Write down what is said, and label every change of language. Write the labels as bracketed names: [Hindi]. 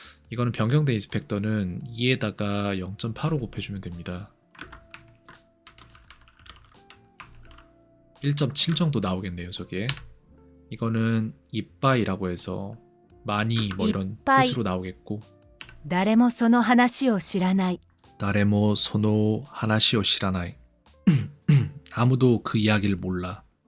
[Korean] 이거는 변경된 인스펙터는 2에다가 0.85 곱해주면 됩니다. 1.7 정도 나오겠네요 저게. 이거는 이빠이라고 해서 많이 뭐 이런 이빠이. 뜻으로 나오겠고, [Japanese] 誰もその話を知らない 나레모 소노 하나시오 시라나이. [Korean] 아무도 그 이야기를 몰라.